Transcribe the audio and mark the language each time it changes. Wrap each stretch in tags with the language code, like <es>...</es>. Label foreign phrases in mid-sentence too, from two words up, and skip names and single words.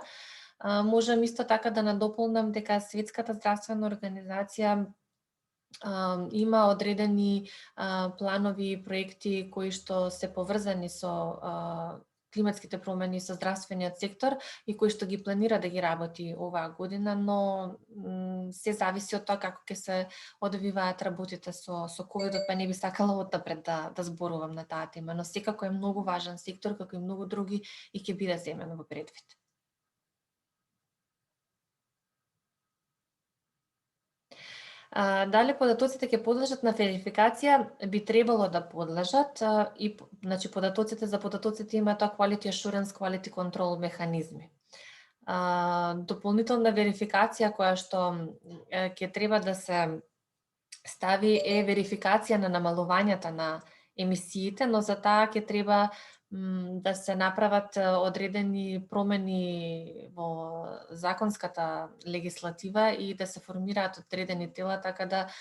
<mk>Можам исто така да надополнам дека Светската здравствена организација има одредени планови и проекти кои што се поврзани со климатските промени со здравствениот сектор и кои што ги планира да ги работи оваа година, но се зависи од тоа како ќе се одвиваат работите со ковидот, па не би сакала однапред да зборувам на таа тема, но секако е многу важен сектор, како и многу други, и ќе биде земено во предвид. Дали податоците ќе подлежат на верификација? Би требало да подлежат и значи податоците има тоа</mk> <en>quality assurance, quality control</en> <mk>механизми. Дополнителна верификација која што ќе треба да се стави е верификација на намалувањата на емисиите, но за таа ќе треба да се направат одредени промени во законската легислатива и да се формираат одредени тела, така да</mk>